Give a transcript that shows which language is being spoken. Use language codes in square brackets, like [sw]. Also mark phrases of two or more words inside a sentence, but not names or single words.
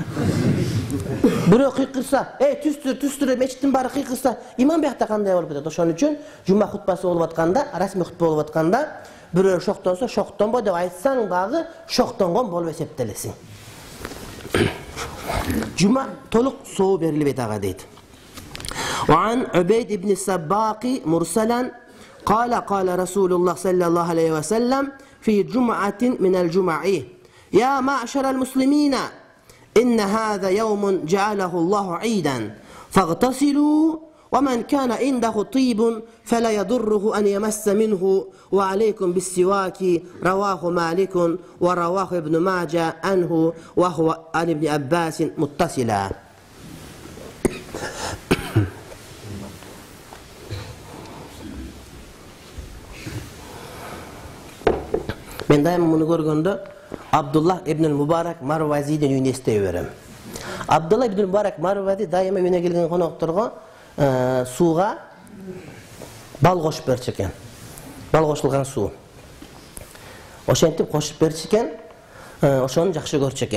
[ky] Бирөө кыйкырса, түстүр мечиттин баары кыйкырса, имам биякта кандай болуп кетет? Ошон үчүн жума хутбасы болуп атканда, расмий хутба болуп атканда, бирөө шоктонсо, шоктонбо деп айтсаң дагы шоктонгон болуп эсептелесиң. Жума толук соо берилбейт ага дейт. [ar] وعن عبيد بن السباق مرسلا قال قال رسول الله صلى الله عليه وسلم في جمعة من الجمع يا معشر المسلمين إن هذا يوم جعله الله عيدا فاغتسلوا ومن كان عنده طيب فلا يضره أن يمس منه وعليكم بالسواك رواه مالك ورواه ابن ماجه عنه وهو عن ابن عباس متصلا. [ky] Men daima bunu görgöndө Abdullah ibn Mubarak Marwazi'den uyuна эстей берем. Abdullah ibn Mubarak Marwazi daima uyuна келген конокторго сууга бал кошуп берчү экен. Бал кошулган суу. Ошентип кошуп берчү экен. Ошону жакшы көрчү экен.